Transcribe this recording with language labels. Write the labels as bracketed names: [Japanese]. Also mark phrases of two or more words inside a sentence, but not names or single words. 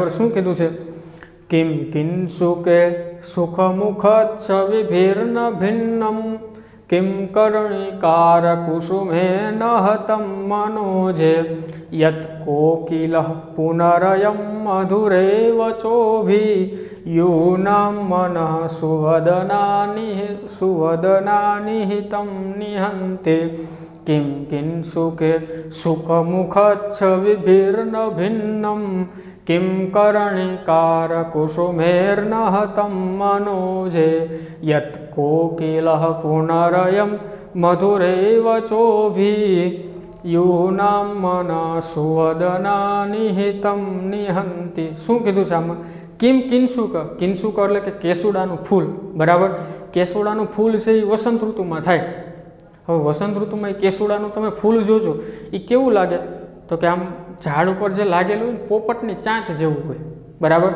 [Gujarati] શું કીધું છે? [Sanskrit] किम किन्सुके सुखमुखछविभीर्न भिन्नम किम कर्णिकार कुसुमे नहतम मनोजे यत कोकिलः पुनरयम मधुरे वचोभी यूनां मनः सुवदनानिहितं निहन्ते किं किंसुके सुखमुखच्छविभिर्न भिन्नं किं कर्णिकारकुसुमेर्नहतं मनोजे यत् कोकिलः पुनरयं मधुरेव चोभिः यूनां मनः सुवदनानिहितं निहन्ति. [Gujarati] શું કીધું છે આમાં? [Sanskrit] किम किन्सुक, [Gujarati] કિન્સુક એટલે કે કેસુડાનું ફૂલ, બરાબર. કેસુડાનું ફૂલ છે એ વસંત ઋતુમાં થાય. હવે વસંત ઋતુમાં એ કેસુડાનું તમે ફૂલ જોજો, એ કેવું લાગે તો કે આમ ઝાડ ઉપર જે લાગેલું હોય પોપટની ચાંચ જેવું હોય, બરાબર.